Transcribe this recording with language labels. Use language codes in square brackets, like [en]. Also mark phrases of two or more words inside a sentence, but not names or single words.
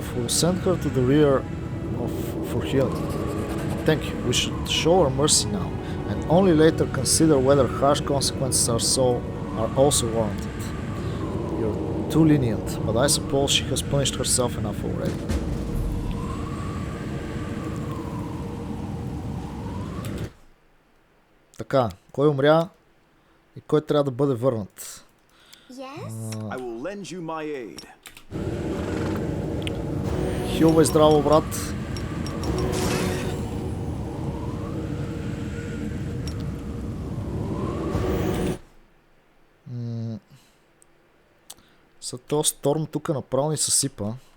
[en] We'll send her to the rear for healing. Thank you. We should show her mercy now, and only later consider whether harsh consequences are also warranted. You're too lenient, but I suppose she has punished herself enough already. [bg] Така, кой умря и кой трябва да бъде върнат? [en] Yes? I will lend you my aid. [bg] Хилвай здраво, брат. За този сторм тук направо ни съсипа.